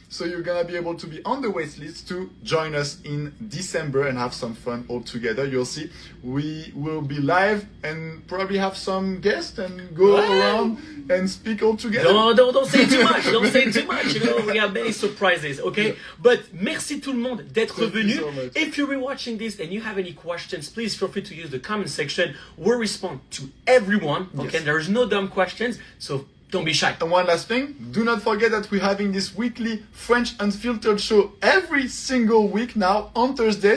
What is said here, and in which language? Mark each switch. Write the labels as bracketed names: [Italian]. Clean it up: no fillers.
[English] So you're gonna be able to be on the waitlist to join us in December and have some fun all together. You'll see we will be live and probably have some guests and go around and speak all together. Don't say too much. Don't say too much. You know, we have many surprises. Okay, but [French] merci tout le monde d'être venu. [English] So if you're watching this and you have any questions, please feel free to use the comment section. We'll respond to everyone. Okay, there's no dumb questions. So don't be shy. And one last thing, do not forget that we're having this weekly French Unfiltered show every single week now on Thursday.